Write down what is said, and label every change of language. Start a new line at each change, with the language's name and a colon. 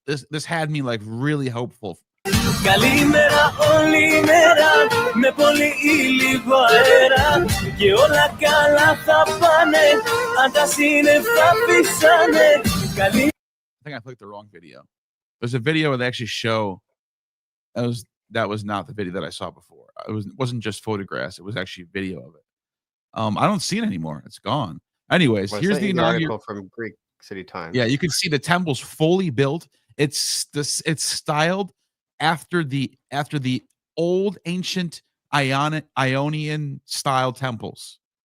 English: This had me like really hopeful.
Greek: Καλημέρα όλη μέρα με πολύ ή λίγο αέρα και όλα καλά θα πάνε αν τα σύννεφα πήσανε.
English: I think I clicked the wrong video. There's a video where they actually show that was not the video that I saw before. It wasn't just photographs, it was actually a video of it. I don't see it anymore. It's gone. Anyways, here's the article from Greek City Times. Yeah, you can see the temple's fully built. It's styled after the old ancient Ionian style temples.